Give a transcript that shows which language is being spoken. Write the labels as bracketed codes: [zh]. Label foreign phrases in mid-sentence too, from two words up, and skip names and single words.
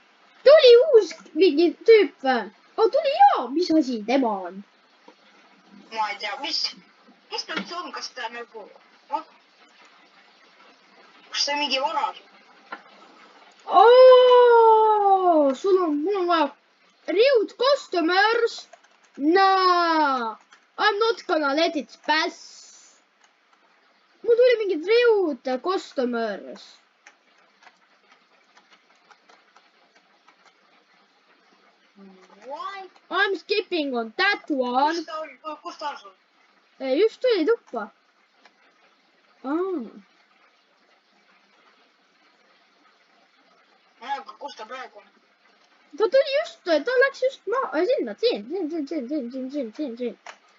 [et] Tuli uus mingi tüüp või? Tuli jaa, mis asi tema on? Ma ei tea, mis ta üldse on, kas ta nagu Kas see mingi vana? Mul on vaja riud customers. [en] Nah, I'm not gonna let it pass. [et] Mul tuli mingid riud customers. [en] What? I'm skipping on that one. [et] Kus ta on sul? Just tuli tuppa. Kus ta praegu on? Ta tuli just, ta läks just sinna, siin.